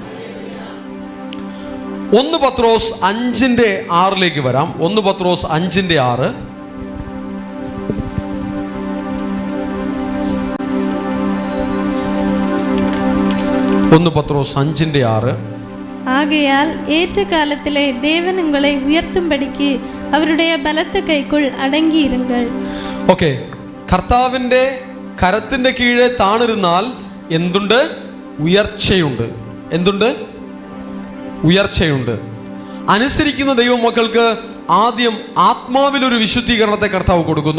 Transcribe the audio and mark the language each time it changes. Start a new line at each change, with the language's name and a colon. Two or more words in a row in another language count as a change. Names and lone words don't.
Malayalam: 1 പത്രോസ് 5:6 വരാം. 1 പത്രോസ് 5:6. 1 പത്രോസ് 5:6. ആകയാൽ ഏറ്റകാലത്തിലെ
Tamil: தேவன் உங்களை உயர்த்தும்படிக்கு அவருடைய பலத்த கைக்குள் அடங்கியிருங்கள்.
Malayalam: ഓക്കെ, കർത്താവിൻ്റെ കരത്തിൻ്റെ കീഴെ താണിരുന്നാൽ എന്തുണ്ട്? ഉയർച്ചയുണ്ട്. എന്തുണ്ട്? ഉയർച്ചയുണ്ട്. അനുസരിക്കുന്ന ദൈവമക്കൾക്ക് ആദ്യം ആത്മാവിലൊരു വിശുദ്ധീകരണത്തെ കർത്താവ് കൊടുക്കുന്നു.